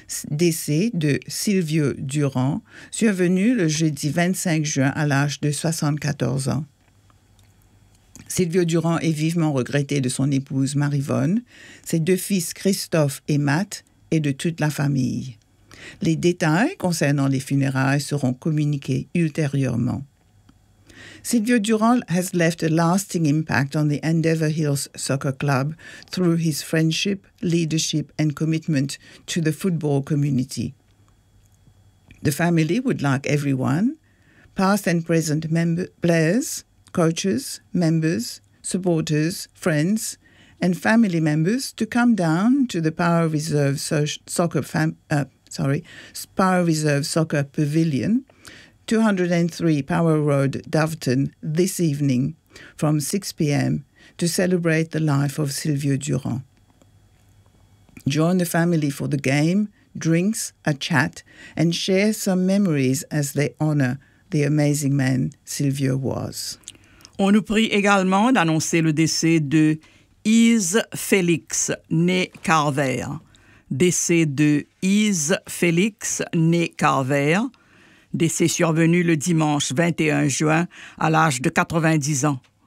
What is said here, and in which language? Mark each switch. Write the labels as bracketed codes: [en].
[fr] Décès de Silvio Durand, survenu le jeudi 25 juin à l'âge de 74 ans. Silvio Durand est vivement regretté de son épouse Marie-Vonne, ses deux fils Christophe et Matt et de toute la famille. Les détails concernant les funérailles seront communiqués ultérieurement. [en] Silvio Durand has left a lasting impact on the Endeavour Hills Soccer Club through his friendship, leadership and commitment to the football community. The family would like everyone, past and present players, coaches, members, supporters, friends and family members to come down to the Power Reserve Soccer Pavilion, 203 Power Road, Doveton, this evening from 6 p.m. to celebrate the life of Silvio Durand. Join the family for the game, drinks, a chat, and share some memories as they honor the amazing man Silvio was. [fr] On nous prie également d'annoncer le décès de Yves Félix, né Carver. Décès de Yves Félix, né Carver. Décès survenu le dimanche 21 juin à l'âge de 90 ans.